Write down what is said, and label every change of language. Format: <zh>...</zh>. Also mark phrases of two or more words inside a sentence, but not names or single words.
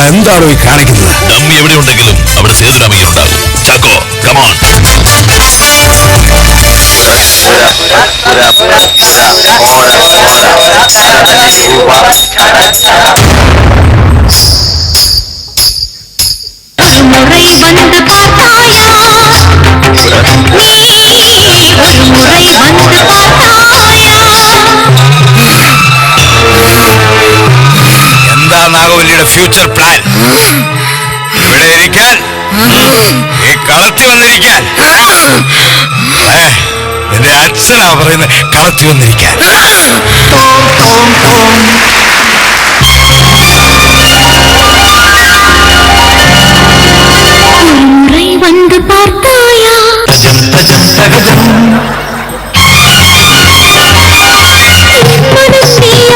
<ml>എന്താണോ ഈ കാണിക്കുന്നത്? ഡമ്മി എവിടെ ഉണ്ടെങ്കിലും അവിടെ സേതുരാമയ്യൻ ഉണ്ടാകും. ചാക്കോ കമോൺ.</ml> <ta>முறை வந்து பார்த்தாயா ஒரு முறை வந்து பார்த்தாயா</ta> <ml>എന്താ നാഗവല്ലിയുടെ</ml> <en>future plan?</en> <ml>ഇവിടെ ഇരിക്കാൻ, ഈ കളത്തി വന്നിരിക്കാൻ. എന്റെ അച്ഛനാ പറയുന്നത് കളത്തി വന്നിരിക്കാൻ.</ml> <ta>முறை வந்து பார்த்தாயா மனசே</ta>